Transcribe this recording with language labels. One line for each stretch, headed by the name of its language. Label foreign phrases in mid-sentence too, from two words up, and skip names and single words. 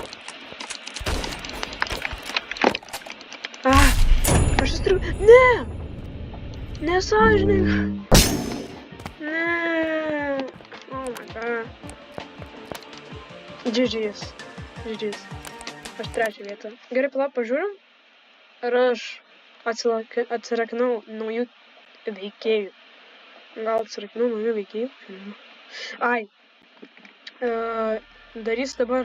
Lithuanian: Aš įstriu... Ne! Nesąžininga. Ne.
English: Oh my god.
Lithuanian: GG's. Aš trečią vietą. Gerai, palauk, pažiūrim. Ar aš atsirakinau naujų veikėjų. Gal atsirakinau naujų veikėjų? Ai. Darysiu dabar.